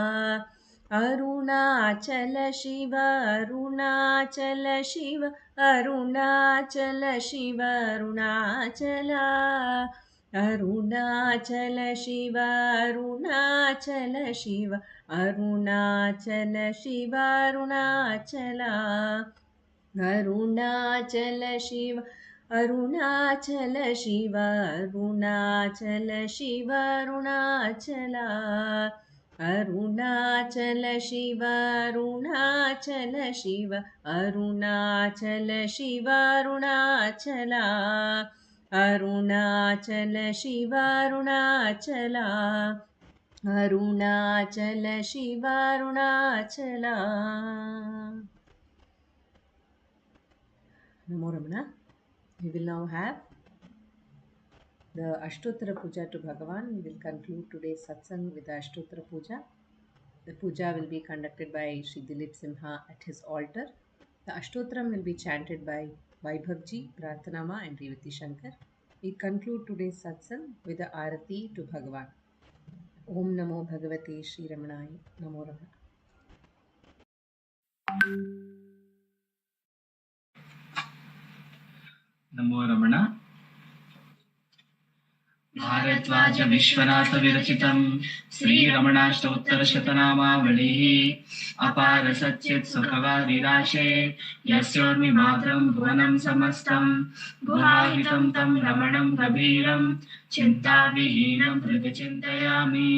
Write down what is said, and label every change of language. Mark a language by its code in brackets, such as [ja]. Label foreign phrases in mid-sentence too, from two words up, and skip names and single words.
[ta] அருணாச்சல சிவ அருணாச்சல சிவ அருணாச்சல சிவ அருணாச்சலா. அருணாச்சல சிவ அருணாச்சல சிவ அருணாச்சல சிவ அருணாச்சலா. अरुणाचल शिव अरुणाचल शिव अरुणाचल शिव अरुणाचला अरुणाचल शिव अरुणाचल शिव अरुणाचल शिव अरुणाचला अरुणाचल शिव अरुणाचला अरुणाचल शिव अरुणाचला. [sa] नमो रमण. [en] We will now have the Ashtottara puja to Bhagavan. We will conclude today's satsang with the Ashtottara puja. The puja will be conducted by Sri Dileep Simha at his altar. The Ashtottaram will be chanted by Vaibhavji, Prarthana and Revathi Sankar. We conclude today's satsang with the Arati to Bhagavan. [sa] ॐ नमो भगवते श्री रमणाय. नमो रमण. नमो रमण. भारद्वाज विश्वनाथ विरचितं श्रीरमणाष्टोत्तर शतनामावलिः अपार सच्चित् सुखवारिराशे यस्योर्मि मात्रं भुवनं समस्तं गुहाहितं तं रमणं गभीरं चिन्ताविहीनं हृदि चिन्तयामि.